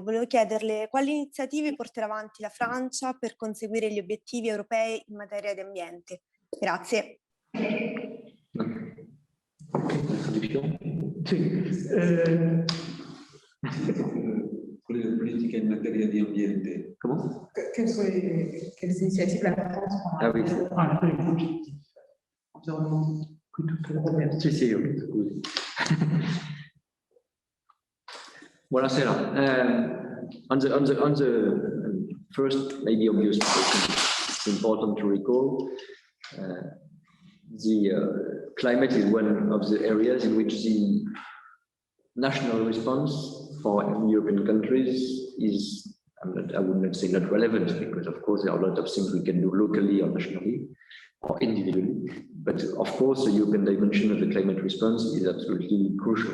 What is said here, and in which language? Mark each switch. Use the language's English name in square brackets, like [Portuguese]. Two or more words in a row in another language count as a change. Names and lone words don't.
[Italian] Volevo chiederle quali iniziative porterà avanti la Francia per conseguire gli obiettivi europei in materia di ambiente. Grazie. Quelle politiche in materia di ambiente. [French] Comment? Quelles initiatives la France prendra? Ah oui. Environnement. [Italian] Sì, sì, scusi. Buonasera. [English] On the first, maybe obvious, it's important to recall the climate is one of the areas in which the national response for European countries is, I would not say not relevant, because of course there are a lot of things we can do locally or nationally or individually, but of course the European dimension of the climate response is absolutely crucial.